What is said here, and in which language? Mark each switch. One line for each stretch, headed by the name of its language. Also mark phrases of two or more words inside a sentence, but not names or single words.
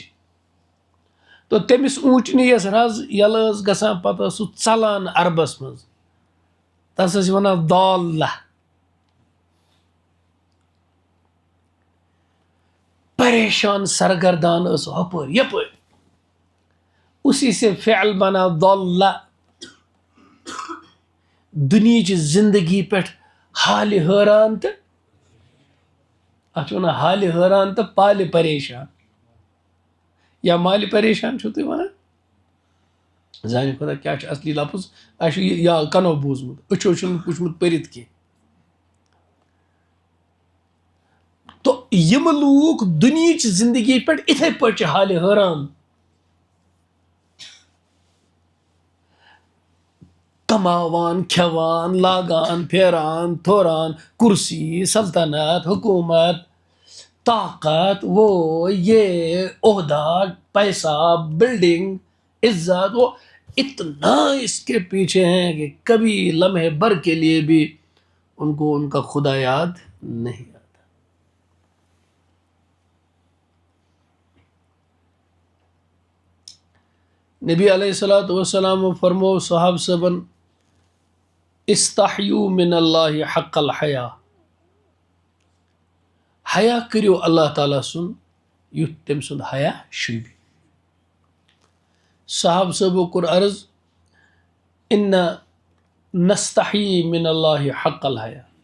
Kashmiri: تو تٔمِس اوٗنٛٹنہِ یۄس رز یلہٕ ٲس گژھان پتہٕ ٲس سُہ ژلان عربس منٛز، تس ٲسۍ ونان ضالہ. پریشان سرگردان ٲس ہپٲرۍ یپٲرۍ.
Urdu: اسی سے فعل بنا
Kashmiri: ضالہ، دنیاچہِ زندگی پٮ۪ٹھ حالہِ حٲران تہٕ اتھ چھِ ونان حالہِ حٲران تہٕ پالہِ پریشان. یا مالہِ پریشان چھُو تُہۍ ونان؟ زانہِ خۄدا کیٛاہ چھُ اصلی لفظ. اَسہِ چھُ یہِ یا کنو بوٗزمُت، أچھو چھُنہٕ وٕچھمُت پٔرِتھ کینٛہہ. تو یم لوٗکھ دُنہِچ زندگی پٮ۪ٹھ اِتھے پٲٹھۍ چھِ حالہِ حٲران، کماوان، کھٮ۪وان، لاگان، پھیران، تھوران،
Urdu: کرسی، سلطنت، حکومت، طاقت، وہ یہ عہدہ، پیسہ، بلڈنگ، عزت، وہ اتنا اس کے پیچھے ہیں کہ کبھی لمحے بھر کے لیے بھی ان کو ان کا خدا یاد نہیں آتا.
Arabic: نبی علیہ الصلوۃ والسلام
Kashmiri: فرمو صحاب صبن
Arabic: استحیو من اللہ حق الحیا.
Kashmiri: حیا کٔرِو اللہ تعالیٰ سُنٛد یُتھ تٔمۍ سُنٛد حیا شوٗبہِ. صحاب صٲبو کوٚر عرض
Arabic: اِنَّ نستحی من اللہ حق الحیا.